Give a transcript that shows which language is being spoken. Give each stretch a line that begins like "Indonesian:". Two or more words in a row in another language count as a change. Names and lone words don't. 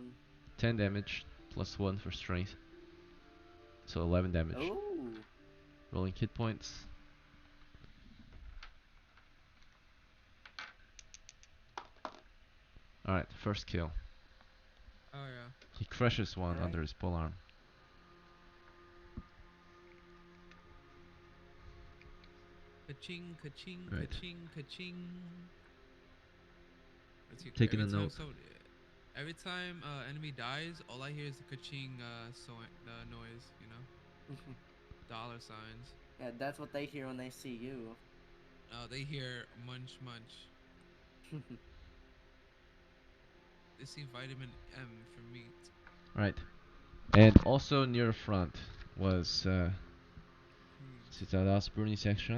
English: 10 damage, +1 for strength. So 11 damage. Ooh. Rolling hit points. Alright, first kill. Oh yeah. He crushes one Alright. under his pole arm. Ka-ching, ka-ching, Right. ka-ching, ka-ching. Let's see, Taking every a time note. every time enemy dies, all I hear is the ka-ching noise, you know? Dollar signs. Yeah, that's what they hear when they see you. They hear munch munch. They see vitamin M for meat. Right. And also near the front was see, that was Bruni's section.